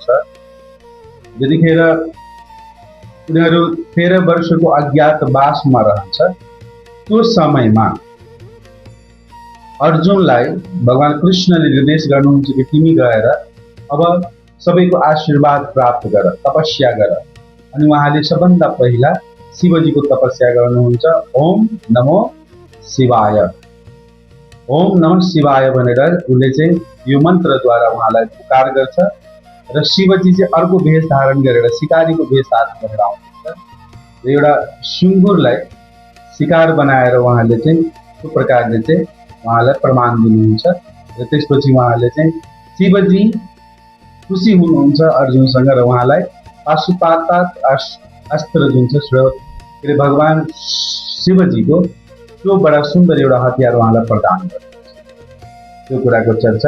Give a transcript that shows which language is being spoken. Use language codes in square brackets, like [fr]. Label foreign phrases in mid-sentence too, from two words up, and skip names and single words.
[ne] जतिखेर उनीहरू 13 वर्षको अज्ञातवासमा रहन्छ, त्यो समयमा अर्जुनलाई भगवान कृष्णले निर्देश गर्नुहुन्छ कि तिमी गएर अब सबैको आशीर्वाद प्राप्त गर, तपस्या गर। अनि उहाँले सबभन्दा पहिला शिवजीको तपस्या गर्नुहुन्छ। [sa] ओम नमो शिवाय। ओम नमः शिवाय [ne] भनेर उसले चाहिँ यो मन्त्रद्वारा उहाँलाई पुकार गर्छ र शिवजी चाहिँ अर्को भेष धारण गरेर शिकारीको भेष धारण गरेर आउनुहुन्छ र एउटा सुँगुरलाई शिकार बनाएर उहाँले चाहिँ त्यो प्रकारले चाहिँ उहाँलाई प्रमाण दिनुहुन्छ र त्यसपछि उहाँले चाहिँ शिवजी खुसी हुनुहुन्छ अर्जुनसँग र उहाँलाई पाशुपातात अस्त्र जुन छ भगवान शिवजीको त्यो बडा सुन्दर एउटा हतियार उहाँलाई प्रदान गर्नुहुन्छ त्यो कुराको चर्चा।